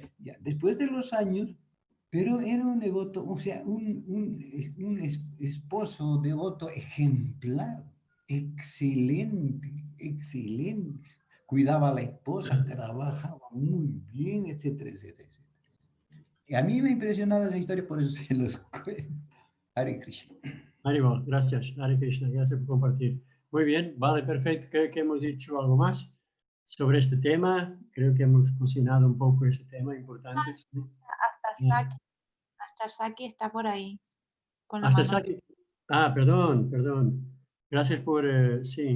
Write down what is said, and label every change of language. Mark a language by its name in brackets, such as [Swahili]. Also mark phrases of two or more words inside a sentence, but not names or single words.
[Spanish] Ya, después de los años, pero era un devoto, o sea, un esposo devoto ejemplar, excelente, excelente. Cuidaba a la esposa, trabajaba muy bien, etcétera, etcétera, etcétera. Y a mí me ha impresionado esa historia, por eso se los cuento. Hare Krishna. Haribol, gracias. Hare Krishna, gracias por compartir. Muy bien, vale, perfecto. Creo que hemos dicho algo más sobre este tema. Creo que hemos cocinado un poco este tema importante. Hasta Saki está por ahí. Con la Hasta mano. Saki. Ah, perdón, perdón. Gracias por, sí.